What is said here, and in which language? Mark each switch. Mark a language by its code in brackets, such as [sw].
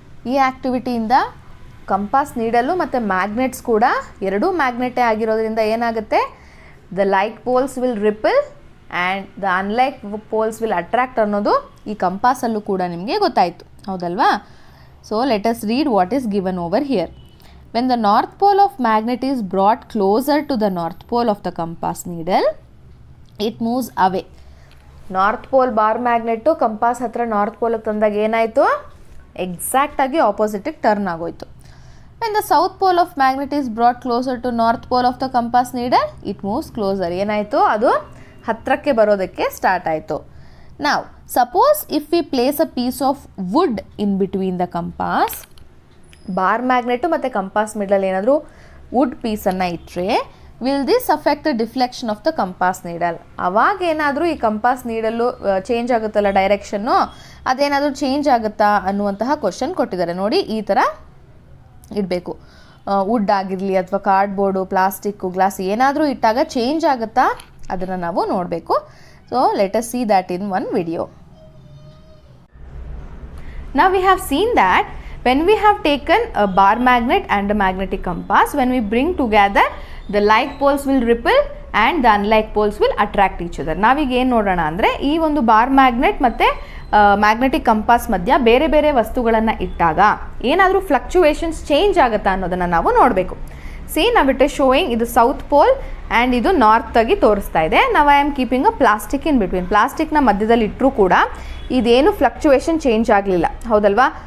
[kn] ಈ ಆ್ಯಕ್ಟಿವಿಟಿಯಿಂದ ಕಂಪಾಸ್ ನೀಡಲು ಮತ್ತು ಮ್ಯಾಗ್ನೆಟ್ಸ್ ಕೂಡ ಎರಡೂ ಮ್ಯಾಗ್ನೆಟೇ ಆಗಿರೋದ್ರಿಂದ ಏನಾಗುತ್ತೆ, [en] the like poles will repel and the unlike poles will attract [kn] ಅನ್ನೋದು ಈ ಕಂಪಾಸಲ್ಲೂ ಕೂಡ ನಿಮಗೆ ಗೊತ್ತಾಯಿತು, ಹೌದಲ್ವಾ? [en] So let us read what is given over here. When the north pole of magnet is brought closer to the north pole of the compass needle, it moves away. [kn] North pole bar magnet compass ಹತ್ರ north ಪೋಲಿಗೆ ತಂದಾಗ ಏನಾಯಿತು, ಎಕ್ಸಾಕ್ಟಾಗಿ ಆಪೋಸಿಟಿಗೆ turn ಆಗೋಯ್ತು. [en] When the south pole of magnet is brought closer to north pole of the compass needle, it moves closer. [kn] ಏನಾಯಿತು, ಅದು ಹತ್ತಿರಕ್ಕೆ ಬರೋದಕ್ಕೆ start ಆಯಿತು. [en] Now, suppose if we place a piece of wood in between the compass, [kn] bar magnate ಮತ್ತು compass middle ಏನಾದರೂ wood ಪೀಸನ್ನು ಇಟ್ಟರೆ, [en] Will this affect the deflection of the compass needle? [kn] ಅವಾಗ ಏನಾದರೂ ಈ ಕಂಪಾಸ್ ನೀಡಲು ಚೇಂಜ್ ಆಗುತ್ತಲ್ಲ ಡೈರೆಕ್ಷನ್ನು, ಅದೇನಾದರೂ ಚೇಂಜ್ ಆಗುತ್ತಾ ಅನ್ನುವಂತಹ ಕ್ವಶನ್ ಕೊಟ್ಟಿದ್ದಾರೆ. ನೋಡಿ, ಈ ಥರ ಇಡಬೇಕು. ವುಡ್ ಆಗಿರಲಿ ಅಥವಾ ಕಾರ್ಡ್ಬೋರ್ಡು, ಪ್ಲಾಸ್ಟಿಕ್ಕು, ಗ್ಲಾಸ್ ಏನಾದರೂ ಇಟ್ಟಾಗ ಚೇಂಜ್ ಆಗುತ್ತಾ ಅದನ್ನು ನಾವು ನೋಡಬೇಕು. [en] So let us see that in one video. Now we have seen that when we have taken a bar magnet and a magnetic compass, when we bring together, the like poles will repel and the unlike poles will attract each other. [kn] ನಾವೀಗ ಏನು ನೋಡೋಣ ಅಂದರೆ, ಈ ಒಂದು bar magnet ಮತ್ತು magnetic compass ಮಧ್ಯ ಬೇರೆ ಬೇರೆ ವಸ್ತುಗಳನ್ನು ಇಟ್ಟಾಗ ಏನಾದರೂ ಫ್ಲಕ್ಚುವೇಷನ್ಸ್ ಚೇಂಜ್ ಆಗುತ್ತಾ ಅನ್ನೋದನ್ನು ನಾವು ನೋಡಬೇಕು. ಸಿ, ನಾವು [en] it is showing [kn] ಇದು ಸೌತ್ ಪೋಲ್ ಆ್ಯಂಡ್ ಇದು ನಾರ್ತ್ ಆಗಿ ತೋರಿಸ್ತಾ ಇದೆ. ನಾವು [en] I am keeping a plastic in between. [kn] ಪ್ಲಾಸ್ಟಿಕ್ನ ಮಧ್ಯದಲ್ಲಿ ಇಟ್ಟರೂ ಕೂಡ ಇದೇನು ಫ್ಲಕ್ಚುವೇಷನ್ ಚೇಂಜ್ ಆಗಲಿಲ್ಲ, ಹೌದಲ್ವಾ?